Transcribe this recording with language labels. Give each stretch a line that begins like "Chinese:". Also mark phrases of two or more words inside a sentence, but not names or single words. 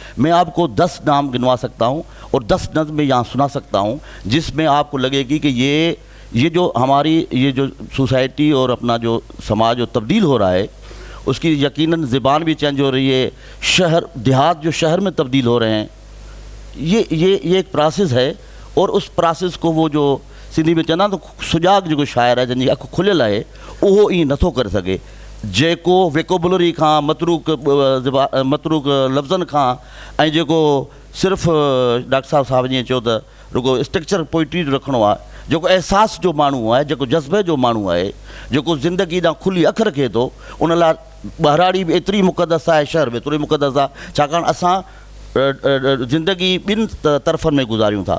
Urdu: میں آپ کو 10 نام گنوا سکتا ہوں اور 10 نظمیں یہاں سنا سکتا ہوں جس میں آپ کو لگے گی کہ یہ جو ہماری یہ جو سوسائٹی اور اپنا جو سماج جو تبدیل ہو رہا ہے، اس کی یقیناً زبان بھی چینج ہو رہی ہے، دیہات جو شہر میں تبدیل ہو رہے ہیں، یہ ایک پروسیس ہے۔ اور اس پروسیس کو وہ جو سندھی میں
Sindhi: چوندہ تو سجاگ جو
Urdu: شاعر ہے جن کی اکھ کھلیل ہے، وہ یہ نتھو کر سکے،
Sindhi: جیکو ویکوبلری کھان متروک لفظن کھان ऐं जेको सिर्फ़ु डॉक्टर साहब जीअं चयो त रुगो स्ट्रक्चर पोइट्री रखिणो आहे, जेको अहसास जो माण्हू आहे, जेको जज़्बे जो माण्हू आहे, जेको ज़िंदगी ॾांहुं खुली अखि रखे थो, उन लाइ ॿहिराड़ी बि एतिरी मुक़दस आहे, शहर बि एतिरी मुक़दस आहे, छाकाणि असां ज़िंदगी ॿिनि तरफ़नि में गुज़ारियूं था।